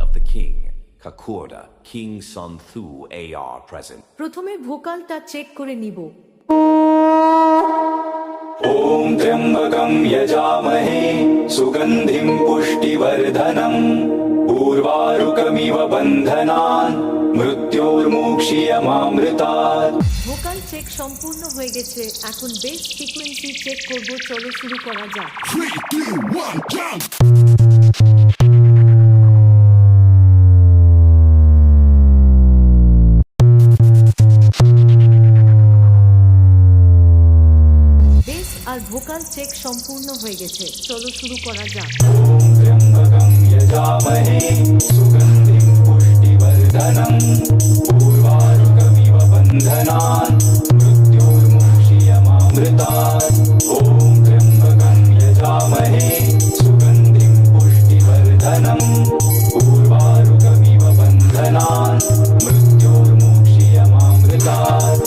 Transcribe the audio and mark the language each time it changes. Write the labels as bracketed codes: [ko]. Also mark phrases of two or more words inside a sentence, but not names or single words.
[en] King, Kakurda, King Sun Thu AR present. [bn] প্রথমে ভোকালটা চেক করে নিব। [sa] ॐ त्र्यम्बकं यजामहे सुगन्धिं पुष्टिवर्धनम् उर्वारुकमिव बन्धनान् मृत्योर्मुक्षीयमामृतात्। [bn] ভোকাল চেক সম্পূর্ণ হয়ে গেছে, এখন [en] bass frequency [bn] চেক করব। চলো শুরু করা যাক। [en] 3, 2, 1, jump! [bn] বেস আর ভোকাল চেক সম্পূর্ণ হয়ে গেছে, চলো শুরু করা যাক। [sa] ॐ त्र्यम्बकं यजामहे सुगन्धिं पुष्टिवर्धनम् उर्वारुकमिव बन्धनान् मृत्योर्मुक्षीयमामृतात्। ॐ त्र्यम्बकं यजामहे सुगन्धिं पुष्टिवर्धनम् उर्वारुकमिव बन्धनान् मृत्योर्मुक्षीयमामृतात्।